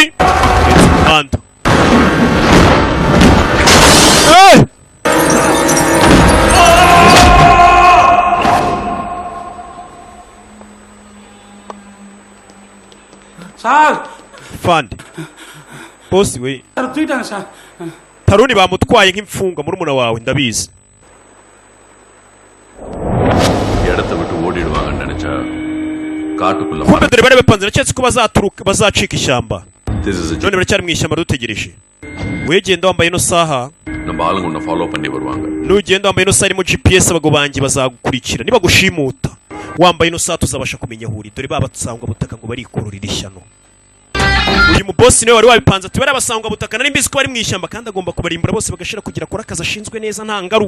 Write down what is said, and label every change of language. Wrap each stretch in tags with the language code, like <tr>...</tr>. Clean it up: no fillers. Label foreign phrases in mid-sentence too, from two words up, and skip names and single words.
<rw>Umuhanda.</rw> <ta>சார்</ta> <rw>Fandi. Bosi we.</rw> <ta>சார் தூக்கிட்டாங்க சார்.</ta> <rw>Taruni bamutwaye nk'imfungwa murumuna wawe ndabizi.</rw> <ta>இடத்தை விட்டு ஓடிடுவாங்கன்னு நினைச்சா காட்டுக்குள்ள</ta> <rw>Kumbe dore bari bapanze cyetse ko bazacika ishyamba.</rw> <en>This is a</en> <rw>None baracyari mu ishyamba dutegereje. Wegenda wambaye no saha.</rw> <ta>நம்ம ஆளுங்க உன்னை ஃபாலோ பண்ணி வருவாங்க.</ta> <rw>Nugenda wambaye no saha irimo GPS abago bangi bazagukurikira. Niba gushimuta wambaye no saha tuzabasha kumenya huri. Dore babasangwa butaka ngo barikururira ishyano. Uyu mubosi niwe wari wabipanze ati bari abasangwa butaka nari mbizi ko bari mu ishyamba kandi agomba kubarimbura bose bagashira kugira kora akazi ashinzwe neza nta ngaru.</rw>